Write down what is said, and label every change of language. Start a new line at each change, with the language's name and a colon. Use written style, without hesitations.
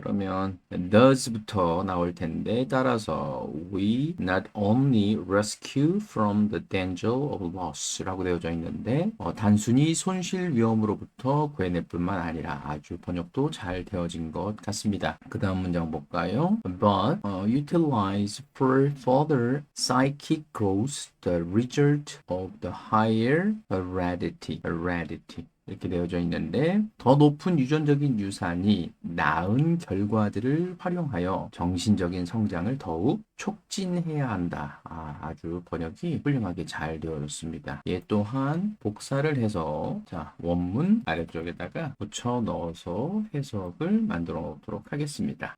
Korean: 그러면 does부터 나올 텐데 따라서
English: we not only rescue from the danger of loss
Korean: 라고 되어져 있는데 단순히 손실 위험으로부터 구해낼 뿐만 아니라 아주 번역도 잘 되어진 것 같습니다. 그 다음 문장 볼까요?
English: But utilize for further psychic growth the result of the higher heredity.
Korean: 이렇게 되어져 있는데 더 높은 유전적인 유산이 나은 결과들을 활용하여 정신적인 성장을 더욱 촉진해야 한다. 아주 번역이 훌륭하게 잘 되어졌습니다. 얘 또한 복사를 해서 원문 아래쪽에다가 붙여 넣어서 해석을 만들어 놓도록 하겠습니다.